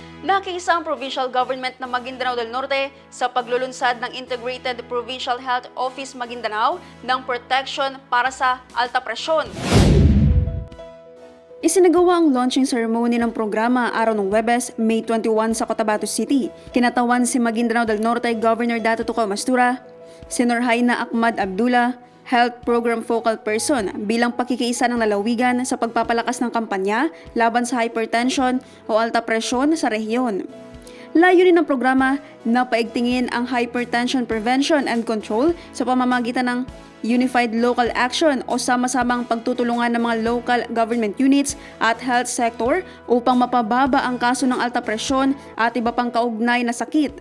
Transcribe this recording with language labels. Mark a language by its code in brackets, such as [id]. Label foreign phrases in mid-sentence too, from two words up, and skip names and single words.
[tl] Nakiisa ang Provincial Government ng Maguindanao del Norte sa paglulunsad ng Integrated Provincial Health Office Maguindanao ng protection para sa alta presyon. Isinagawa ang [en] launching ceremony [tl] ng programa araw ng Huwebes, May 21 sa Cotabato City. Kinatawan si Maguindanao del Norte Governor Dato Tuco Mastura, Senor Haina Ahmad Abdullah, [en] Health Program Focal Person [tl] bilang pakikiisa ng lalawigan sa pagpapalakas ng kampanya laban sa hypertension o alta presyon sa rehiyon. Layunin ng programa na paigtingin ang [en] hypertension prevention and control [tl] sa pamamagitan ng [en] Unified Local Action [tl] o sama-samang pagtutulungan ng mga [en] local government units [tl] at [en] health sector [tl] upang mapababa ang kaso ng alta presyon at iba pang kaugnay na sakit.